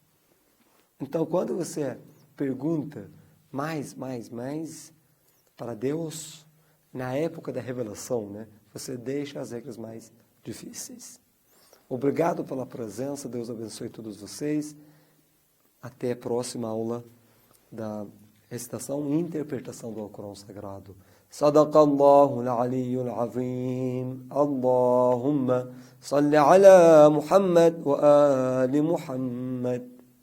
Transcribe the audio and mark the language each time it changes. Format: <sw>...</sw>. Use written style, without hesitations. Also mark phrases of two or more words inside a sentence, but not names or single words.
<pt>Então, quando você pergunta mais para Deus, na época da revelação, né, você deixa as regras mais difíceis. Obrigado pela presença, Deus abençoe todos vocês. Até a próxima aula da recitação e interpretação do Alcorão Sagrado.</pt> <ar>صدق الله العلي العظيم. اللهم صل على محمد وآل محمد.</ar>